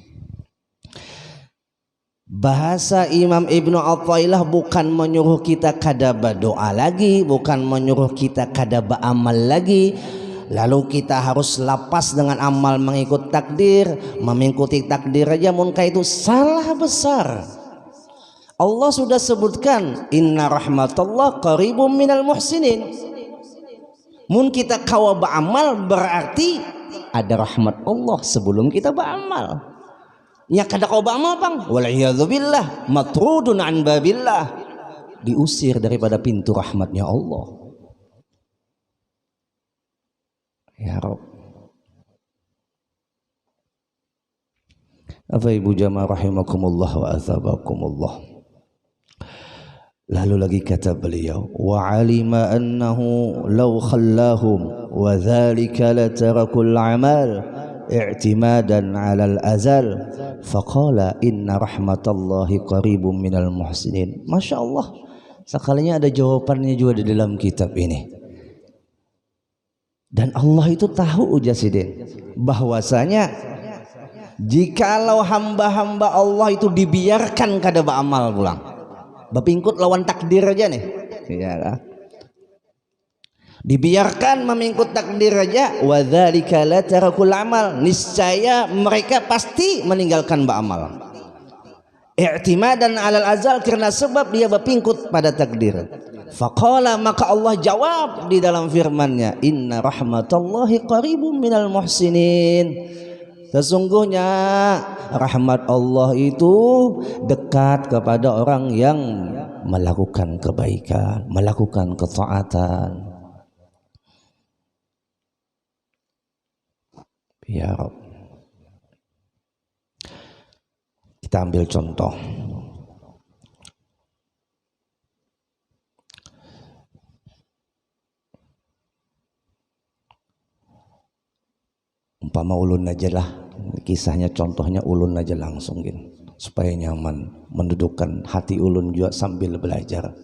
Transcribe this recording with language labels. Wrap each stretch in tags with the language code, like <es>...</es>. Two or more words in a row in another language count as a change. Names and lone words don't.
<id>Bahasa Imam Ibnu Athaillah bukan menyuruh kita kada berdoa lagi, bukan menyuruh kita kada beramal lagi, lalu kita harus lapas dengan amal mengikut takdir. Mengikuti takdir aja mungkin itu salah besar. Allah sudah sebutkan</id> <ar>إن رحمة الله قريب من المحسنين.</ar> <bjn>Mun kita kawa beramal berarti ada rahmat Allah sebelum kita beramal. Ya kada kau beramal pang, wal'iyadzubillah,</bjn> <ar>مطرود عن باب الله,</ar> <id>diusir daripada pintu rahmatnya Allah. Ya Rabb. Apa ibu jamaah</id> <ar>رحمكم الله وأثابكم الله.</ar> <id>Lalu lagi kata beliau,</id> <ar>وعلم أنه لو خلاهم وذلك لتركوا العمل اعتمادا على الأزل فقال إن رحمة الله قريب من المحسنين.</ar> <id>Masya Allah, sekalinya ada jawabannya juga di dalam kitab ini.</id> <bjn>Dan Allah itu tahu ujasidin bahwasanya jikalau hamba-hamba Allah itu dibiarkan kada beramal pulang, bapingkut lawan takdir aja nih, ya, dibiarkan memingkut takdir aja,</bjn> <ar>وذلك لتركوا العمل,</ar> <bjn>niscaya mereka pasti meninggalkan beramal.</bjn> <ar>اعتمادا على الأزل,</ar> <id>karena sebab dia berpingkut pada takdir. Faqala, maka Allah jawab di dalam firman-Nya,</id> <ar>إن رحمة الله قريب من المحسنين.</ar> <id>Sesungguhnya rahmat Allah itu dekat kepada orang yang melakukan kebaikan, melakukan ketaatan. Ya Rabb. Kita ambil contoh.</id> <bjn>Umpama ulun aja lah, kisahnya contohnya ulun aja langsung gini, supaya nyaman, mendudukkan hati ulun juga sambil belajar.</bjn>